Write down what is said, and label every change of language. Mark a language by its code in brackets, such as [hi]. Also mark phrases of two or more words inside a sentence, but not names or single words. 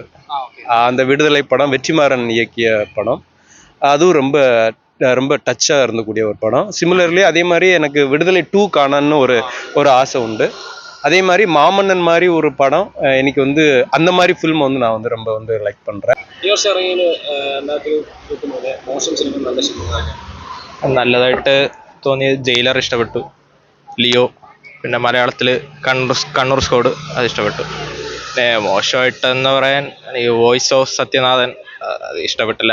[ta] அந்த விடுதலை படம் வெற்றிமாறன் இயக்கிய படம். அதுவும் ரொம்ப ரொம்ப டச்சாக இருந்தக்கூடிய ஒரு படம். சிமிலர்லி அதே மாதிரி எனக்கு விடுதலை 2 காணன்னு ஒரு ஆசை உண்டு. அதே மாதிரி மாமன்னன் மாதிரி ஒரு படம் எனக்கு வந்து அந்த மாதிரி ஃபில்ம் வந்து நான் வந்து ரொம்ப வந்து லைக் பண்ணுறேன். [ml] ഈ വർഷം ഇറങ്ങിയ മോശം സിനിമ നല്ല സിനിമ നല്ലതായിട്ട് തോന്നിയത് ജയിലർ ഇഷ്ടപ്പെട്ടു, ലിയോ, പിന്നെ മലയാളത്തിൽ കണ്ണൂർ സ്കോഡ് അത് ഇഷ്ടപ്പെട്ടു. പിന്നെ മോശമായിട്ടെന്ന് പറയാൻ ഈ വോയിസ് ഓഫ് സത്യനാഥൻ അത് ഇഷ്ടപ്പെട്ടില്ല.